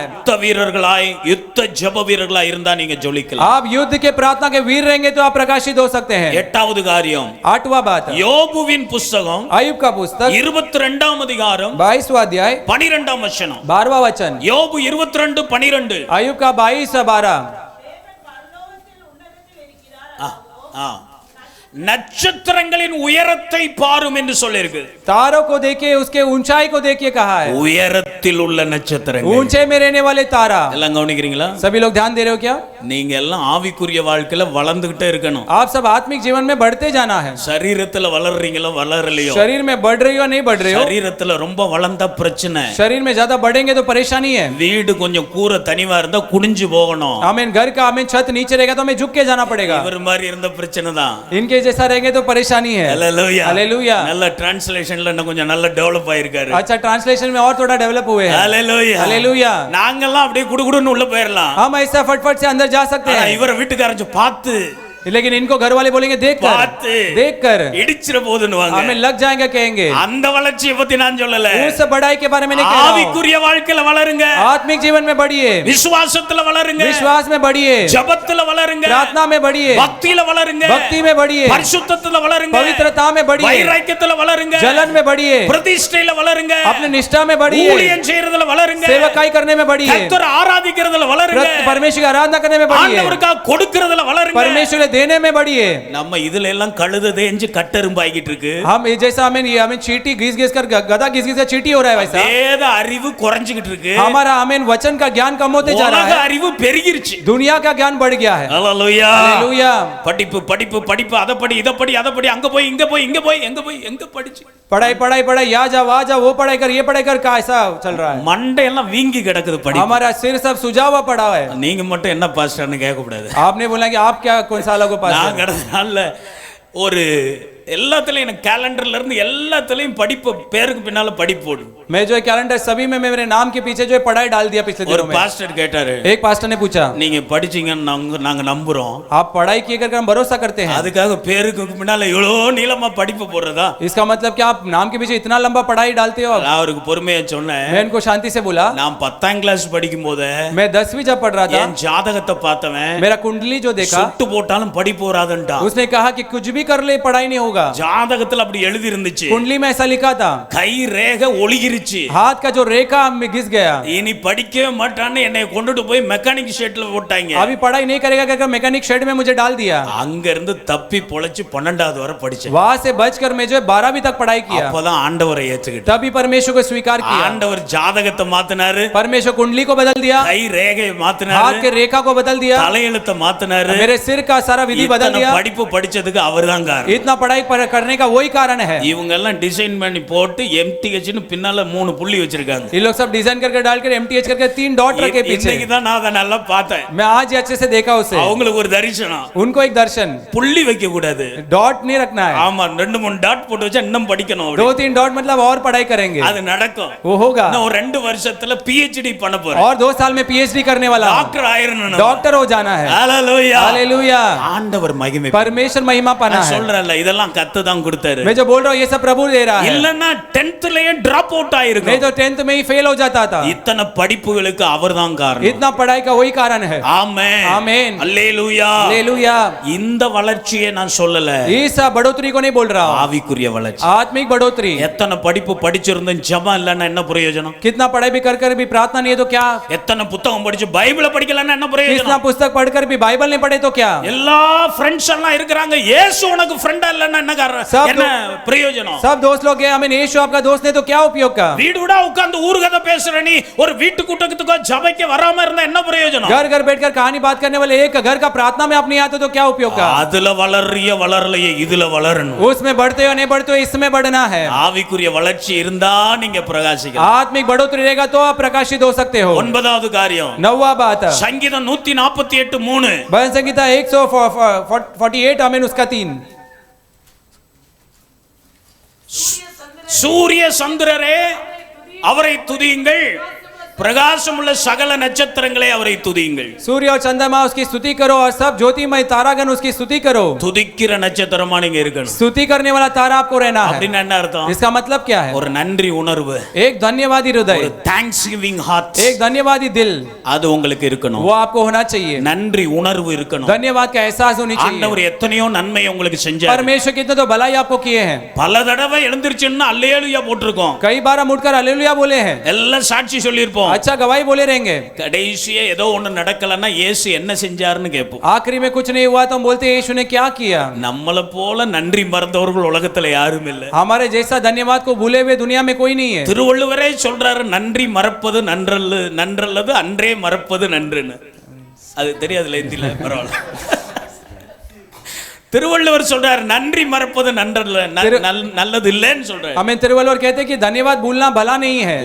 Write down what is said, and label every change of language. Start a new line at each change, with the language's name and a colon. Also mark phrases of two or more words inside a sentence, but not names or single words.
Tamil: யுத்த வீரர்களாய் யுத்த ஜெப வீரர்களாய் இருந்தா நீங்க ஜொலிக்கலாம்।
Hindi: आप युद्ध के प्रार्थना के वीर रहेंगे तो आप प्रकाशित हो सकते हैं।
Tamil: எட்டாவது காரியம்,
Hindi: 8वां बात,
Tamil: யோபுவின் புத்தகம்
Hindi: अय्यूब का पुस्तक
Tamil: 22ஆம் அதிகாரம்
Hindi: 22वां अध्याय
Tamil: 12ஆம் வசனம்।
Hindi: 12वां वचन,
Tamil: யோபு 22:12।
Hindi: अय्यूब का 22-12।
Tamil: நட்சத்திரங்களின் உயரத்தை பாரும் என்று சொல்லிருக்கு।
Hindi: तारों को देखिए, उसके ऊंचाई को देखिए कहा है,
Tamil: உயரத்தில் உள்ள நட்சத்திரங்கள்।
Hindi: ऊंचे में रहने वाले तारा।
Tamil: எல்லாம் கவனிக்கிறீங்களா?
Hindi: सभी लोग ध्यान दे रहे हो क्या?
Tamil: நீங்க எல்லாம் ஆவிக்குரிய வாழ்க்கையில வளர்ந்துகிட்டே இருக்கணும்।
Hindi: आप सब आत्मिक जीवन में बढ़ते जाना है।
Tamil: சரீரத்துல வளர்றீங்களோ வளரலையோ,
Hindi: शरीर में बढ़ रही हो नहीं बढ़ रही हो,
Tamil: சரீரத்துல ரொம்ப வளர்ந்த பிரச்சனை,
Hindi: शरीर में ज्यादा बढ़ेंगे तो परेशानी है।
Tamil: வீடு கொஞ்சம் கூரை தனிவா இருந்தா குனிஞ்சு போகணும்।
Hindi: आमीन, घर का आमीन छत नीचे रहेगा तो हमें झुक के जाना पड़ेगा।
Tamil: இவர் மாதிரி இருந்த பிரச்சனை தான்।
Hindi: इनके जैसा रहेंगे तो परेशानी है।
Tamil: ஹalleluya,
Hindi: हालेलुया।
Tamil: நல்ல டிரான்ஸ்லேஷன்ல இன்னும் கொஞ்சம் நல்ல டெவலப் ஆயிருக்காரு।
Hindi: अच्छा, ट्रांसलेशन में और थोड़ा डेवलप हुए हैं।
Tamil: ஹalleluya,
Hindi: हालेलुया।
Tamil: நாங்கெல்லாம் அப்படியே குடுகுடுன்னு உள்ள போயிரலாம்।
Hindi: हम ऐसा फटफट से अंदर जा सकते
Tamil: ஆனா
Hindi: हैं,
Tamil: இவர வீட்டுக்காரங்க பார்த்து
Hindi: लेकिन इनको घर वाले बोलेंगे देख
Tamil: பார்த்து
Hindi: कर
Tamil: இடிச்சிர போதுன்னுவாங்க।
Hindi: हमें लग जाएगा कहेंगे।
Tamil: அந்த வளர்ச்சியை பத்தி நான் சொல்லல,
Hindi: उस बढ़ाई के बारे में नहीं कह रहा हूं।
Tamil: ஆவிக்குரிய வாழ்க்கையில வளருங்க,
Hindi: आत्मिक जीवन में बढ़िए,
Tamil: விசுவாசத்துல வளருங்க,
Hindi: विश्वास में बढ़िए,
Tamil: ஜெபத்துல வளருங்க,
Hindi: प्रार्थना में बढ़िए,
Tamil: பக்தியில வளருங்க,
Hindi: भक्ति में बढ़िए,
Tamil: பரிசுத்தத்துல வளருங்க,
Hindi: पवित्रता में बढ़िए,
Tamil: வைராக்கியத்துல வளருங்க,
Hindi: जलन में बढ़िए,
Tamil: பிரதிஷ்டையில வளருங்க,
Hindi: अपने निष्ठा में बढ़िए,
Tamil: ஊழியம் செய்யறதுல வளருங்க,
Hindi: सेवकाई करने में बढ़िए,
Tamil: கர்த்தரை ஆராதிக்கிறதுல வளருங்க,
Hindi: परमेश्वर की आराधना करने में बढ़िए,
Tamil: ஆண்டவருக்காக கொடுக்கிறதுல வளருங்க।
Hindi: परमेश्वर को देने में बढ़िए।
Tamil: நம்ம இதுல எல்லாம் கழுத தேஞ்சு கட்டெரும்பாகிட்டு இருக்கு।
Hindi: हम जैसा हमें चीटी घिस घिस कर गधा घिस घिस कर चीटी हो रहा है, वैसा
Tamil: வேத அறிவு குறைஞ்சிட்டு இருக்கு,
Hindi: हमारा हमें वचन का ज्ञान कम होते जा रहा
Tamil: உலக
Hindi: है,
Tamil: அறிவு பெருகிருச்சு।
Hindi: दुनिया का ज्ञान बढ़ गया है।
Tamil: ஹalleluya,
Hindi: हालेलुया।
Tamil: படிப்பு படிப்பு படிப்பு, அத படி இத படி அத படி, அங்க போய் இங்க போய் இங்க போய் எங்க போய் எங்க படிச்சு,
Hindi: पढ़ाई पढ़ाई पढ़ाई, या जा वहां जा, वो पढ़ाई कर ये पढ़ाई कर, का ऐसा चल रहा है।
Tamil: மண்டை எல்லாம் வீங்கி கிடக்குது படி।
Hindi: हमारा सिर सब सुझा हुआ पड़ा है।
Tamil: நீங்க மட்டும் என்ன பாஸ்டர்னு கேட்க கூடாது।
Hindi: आपने बोला कि आप क्या कौन सा लोगों पास
Tamil: நான் கடந்த நாள்ல ஒரு எல்லாத்துலயும் எனக்கு கேலண்டர்ல இருந்து எல்லாத்துலயும் படிப்பு பேருக்கு பின்னால படிப்பு போடும்।
Hindi: मैं जो कैलेंडर सभी में मेरे नाम के पीछे जो पढ़ाई डाल दिया पिछले
Tamil: ஒரு
Hindi: दिनों में।
Tamil: பாஸ்டர் கேட்டாரு,
Hindi: एक पास्टर ने पूछा,
Tamil: நீங்க படிச்சீங்கன்னு நாங்க நம்புறோம்,
Hindi: आप पढ़ाई किए कर हम भरोसा करते हैं,
Tamil: அதுக்காக பேருக்கு பின்னால இவ்வளோ நீளமா படிப்பு போடுறதா?
Hindi: इसका मतलब क्या आप नाम के पीछे इतना लंबा पढ़ाई डालते हो?
Tamil: நான் அவருக்கு பொறுமையா சொன்னேன்,
Hindi: मैं इनको शांति से बोला,
Tamil: நான் 10ஆம் கிளாஸ் படிக்கும் போது
Hindi: मैं 10वीं जब पढ़ रहा था,
Tamil: என் ஜாதகத்தை பார்த்தவன்
Hindi: मेरा कुंडली जो देखा,
Tamil: சுட்டு போட்டாலும் படிப்பு வராதுன்ட்டான்।
Hindi: उसने कहा कि कुछ भी कर ले पढ़ाई नहीं होगा।
Tamil: ஜாதகத்துல அப்படி எழுதி இருந்துச்சு,
Hindi: कुंडली में ऐसा लिखा था,
Tamil: கை ரேகை ஒளிகிருச்சு,
Hindi: हाथ का जो रेखा में घिस गया,
Tamil: இனி படிக்கவே மாட்டான்னு என்னை கொண்டுட்டு போய் மெக்கானிக் ஷெட்ல போட்டாங்க।
Hindi: अभी पढ़ाई नहीं करेगा कहकर मैकेनिक शेड में मुझे डाल दिया।
Tamil: அங்க இருந்து தப்பி பொழைச்சு 12வது வரை படிச்சேன்।
Hindi: वहां से बचकर मैं जो 12वीं तक पढ़ाई किया,
Tamil: அப்பதான் ஆண்டவரை ஏத்துக்கிட்டேன்।
Hindi: तभी परमेश्वर को स्वीकार किया।
Tamil: ஆண்டவர் ஜாதகத்தை மாத்தினாரு,
Hindi: परमेश्वर कुंडली को बदल दिया,
Tamil: கை ரேகையை
Hindi: हाथ
Tamil: மாத்தினாரு,
Hindi: के रेखा को बदल दिया,
Tamil: தலையெழுத்தை மாத்தினாரு,
Hindi: मेरे सिर का सारा विधि बदल
Tamil: இத்தனை
Hindi: दिया।
Tamil: படிப்பு படிச்சதுக்கு அவர்தான் காரணம்।
Hindi: इतना पढ़ाई करने का वही कारण है।
Tamil: இவங்க எல்லாம் டிசைன் பண்ணி போட்டு எம்டிஹெச்னு பின்னால 3 புள்ளி வச்சிருக்காங்க।
Hindi: ये लोग सब डिजाइन करके डालकर एमटीएच करके 3 डॉट रखे पीछे।
Tamil: இன்னைக்கு தான் நான் அதை நல்லா பார்த்தேன்।
Hindi: मैं आज ही अच्छे से देखा उसे।
Tamil: அவங்களுக்கு ஒரு தரிசனம்,
Hindi: उनको एक दर्शन,
Tamil: புள்ளி வைக்க கூடாது,
Hindi: डॉट नहीं रखना है।
Tamil: ஆமா 2-3 டாட் போட்டு வச்சா இன்னும் படிக்கணும்,
Hindi: 2-3 डॉट मतलब और पढ़ाई करेंगे,
Tamil: அது நடக்கும்।
Hindi: वो होगा।
Tamil: நான் ஒரு 2 வருஷத்துல PhD பண்ண போறேன்,
Hindi: और 2 साल में PhD करने वाला हूं,
Tamil: டாக்டர் ஆயிரணும்,
Hindi: डॉक्टर हो जाना है।
Tamil: ஹalleluya,
Hindi: हालेलुया।
Tamil: ஆண்டவர் மகிமை,
Hindi: परमेश्वर महिमा पाना
Tamil: நான்
Hindi: है।
Tamil: சொல்றேன்ல இதெல்லாம் கத்து தான் கொடுத்தாரு।
Hindi: मैं जो बोल रहा हूं ये सब प्रभु दे रहा है,
Tamil: இல்லன்னா 10thலயே
English: drop out
Hindi: नहीं
Tamil: ஆயிருக்கும்।
Hindi: तो 10th में ही फेल हो जाता था।
Tamil: இத்தனை படிப்புகளுக்கு அவர்தான் காரணம்।
Hindi: इतना पढ़ाई का वही कारण है।
Tamil: ஆமென்,
Hindi: आमीन,
Tamil: அல்லேலூயா।
Hindi: हालेलुया।
Tamil: இந்த வளர்ச்சியை நான் சொல்லல,
Hindi: इस बढ़ोतरी को नहीं बोल रहा हूं,
Tamil: ஆவிக்குரிய வளர்ச்சி।
Hindi: आत्मिक बढ़ोतरी।
Tamil: எத்தனை படிப்பு படிச்சிருந்தும் ஜெபம் இல்லன்னா என்ன பிரயோஜனம்?
Hindi: कितना पढ़ाई भी कर भी प्रार्थना नहीं है तो क्या?
Tamil: எத்தனை புத்தகம் படிச்சு பைபிளை படிக்கலன்னா என்ன
Hindi: कितना
Tamil: பிரயோஜனம்?
Hindi: पुस्तक पढ़कर भी बाइबल नहीं पढ़े तो क्या?
Tamil: எல்லா ஃப்ரெண்ட்ஸ் எல்லாம் இருக்கறாங்க, இயேசு உனக்கு ஃப்ரெண்டா இல்லன்னா வந்தா என்ன காரணம்,
Hindi: सब
Tamil: என்ன பிரயோஜனம்?
Hindi: सब दोस्त लोग गए, हमें यीशु आपका दोस्त ने तो क्या उपयोग का?
Tamil: வீடு வீடா உட்கார்ந்து ஊர் கதை பேசுற நீ ஒரு வீட்டு கூட்டத்துக்கு சபைக்கு வராம இருந்தா என்ன பிரயோஜனம்?
Hindi: घर घर बैठकर कहानी बात करने वाले एक घर का प्रार्थना में आप नहीं आते तो क्या उपयोग का?
Tamil: அதுல வளர்றிய வளரலையே இதுல வளரணும்.
Hindi: उसमें बढ़ते हो नहीं बढ़ते हो, इसमें बढ़ना है.
Tamil: ஆவிக்குரிய வளர்ச்சி இருந்தா நீங்க பிரகாசிக்கலாம்.
Hindi: आत्मिक बढ़ोतरी रहेगा तो आप प्रकाशित हो सकते हो.
Tamil: ஒன்பதாவது காரியம்,
Hindi: नौवा बात,
Tamil: சங்கீதம் 148:3.
Hindi: भजन संहिता 148 आमीन उसका 3.
Tamil: சூரிய சந்திரரே அவரை துதியுங்கள், பிரகாசமுள்ள சகல நட்சத்திரங்களே அவரை துதியுங்கள்.
Hindi: सूर्य और चंद्रमा उसकी स्तुति करो और सब ज्योतिमय तारागण उसकी स्तुति करो.
Tamil: துதிக்கிற நட்சத்திரமா நீங்க இருக்கணும்.
Hindi: स्तुति करने वाला तारा आपको रहना है.
Tamil: அப்படின்னா என்ன அர்த்தம்?
Hindi: इसका मतलब क्या है?
Tamil: ஒரு நன்றி உணர்வு,
Hindi: एक धन्यवादी हृदय,
Tamil: ஒரு
English: thanks giving heart,
Hindi: एक धन्यवादी दिल,
Tamil: அது உங்களுக்கு இருக்கணும்.
Hindi: वो आपको होना चाहिए.
Tamil: நன்றி உணர்வு இருக்கணும்.
Hindi: धन्यवाद का एहसास होनी चाहिए.
Tamil: ஆண்டவர் எத்தனையோ நன்மை உங்களுக்கு செஞ்சார்.
Hindi: परमेश्वर कितने तो भलाई आपको किए हैं.
Tamil: பல தடவை எழுந்திருச்சுன்னா அல்லேலூயா போட்டிருக்கோம்.
Hindi: कई बार हम उठकर हालेलुया बोले हैं.
Tamil: எல்லாம் சாட்சி சொல்லியிருப்போம்.
Hindi: अच्छा गवाही बोले रहेंगे.
Tamil: கடைசியே ஏதோ ஒண்ணு நடக்கலன்னா இயேசு என்ன செஞ்சாருன்னு கேட்போம்.
Hindi: आखिरी में कुछ नहीं हुआ तो हम बोलते हैं यीशु ने क्या किया.
Tamil: நம்மள போல நன்றி மறந்தவர்கள் உலகத்துல யாரும் இல்ல.
Hindi: हमारे जैसा धन्यवाद को भूले हुए दुनिया में कोई नहीं है.
Tamil: திருவள்ளுவரே சொல்றாரு, நன்றி மறப்பது நன்றல்லது அன்றே மறப்பது நன்றுன்னு. அது தெரியாதுல இந்தியில, பரவாயில்ல. திருவள்ளுவர் சொல்றாரு நன்றி மறப்பது நல்லது இல்லன்னு சொல்றாரு.
Hindi: हमें तिरुवल्लुवर कहते हैं कि धन्यवाद भूलना भला नहीं है.